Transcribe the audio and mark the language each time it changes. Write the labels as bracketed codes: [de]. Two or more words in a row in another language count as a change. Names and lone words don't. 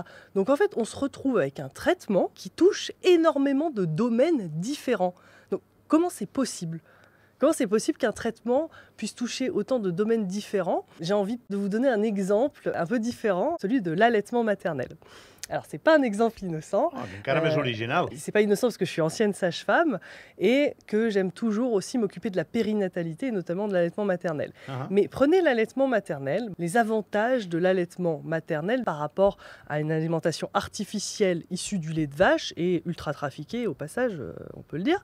[fr] Donc en fait, on se retrouve avec un traitement qui touche énormément de domaines différents. Donc comment c'est possible ? Comment c'est possible qu'un traitement puisse toucher autant de domaines différents ? J'ai envie de vous donner un exemple un peu différent, celui de l'allaitement maternel. Alors, ce n'est pas un exemple innocent. [ca] Encara més original. [fr] Ce n'est pas innocent parce que je suis ancienne sage-femme et que j'aime toujours aussi m'occuper de la périnatalité et notamment de l'allaitement maternel. Mais prenez l'allaitement maternel, les avantages de l'allaitement maternel par rapport à une alimentation artificielle issue du lait de vache et ultra trafiquée au passage, on peut le dire.